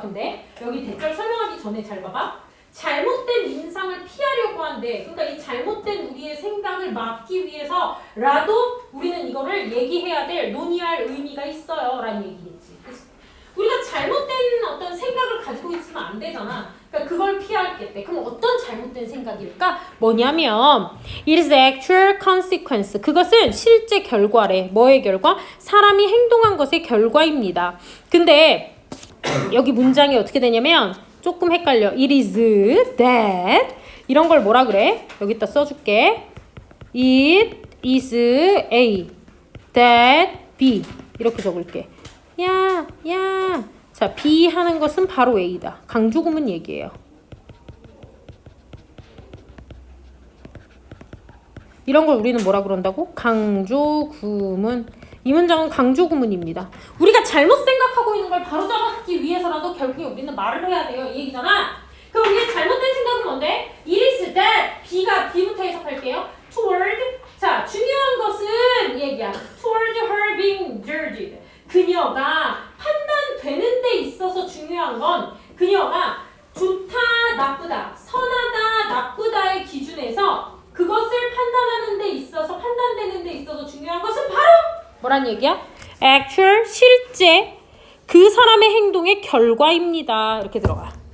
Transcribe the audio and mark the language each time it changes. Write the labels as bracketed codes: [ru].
[ko] 근데 여기 대절 설명하기 전에 잘 봐봐. 잘못된 인상을 피하려고 한대. 그러니까 이 잘못된 우리의 생각을 막기 위해서라도 우리는 이거를 얘기해야 될, 논의할 의미가 있어요. 라는 얘기겠지. 그치? 우리가 잘못된 어떤 생각을 가지고 있으면 안 되잖아. 그러니까 그걸 피하겠대. 그럼 어떤 잘못된 생각일까? 뭐냐면 [en] it is the actual consequence. [ko] 그것은 실제 결과래. 뭐의 결과? 사람이 행동한 것의 결과입니다. 근데 여기 문장이 어떻게 되냐면 조금 헷갈려. [en] It is that [ko] 이런 걸 뭐라 그래? 여기다 써줄게. [en] It is A that B [ko] 이렇게 적을게. 야. 자, B 하는 것은 바로 A다. 강조구문 얘기예요. 이런 걸 우리는 뭐라 그런다고? 강조구문. 이 문장은 강조구문입니다. 우리가 잘못 생각하고 있는 걸 바로잡기 위해서라도 결국에 우리는 말을 해야 돼요. 이 얘기잖아. 그럼 우리의 잘못된 생각은 뭔데? [en] It is that [ko] B가 B부터 해석할게요. [en] Toward. [ko] 자, 중요한 것은 이 얘기야. [en] Toward her being judged. [ko] 그녀가 판단되는 데 있어서 중요한 건 그녀가 좋다, 나쁘다, 선하다, 나쁘다의 기준에서 그것을 판단하는 데 있어서 판단되는 데 있어서 중요한 것은 바로 뭐란 얘기야? actual, 실제 그 사람의 행동의 결과입니다. 이렇게 들어가.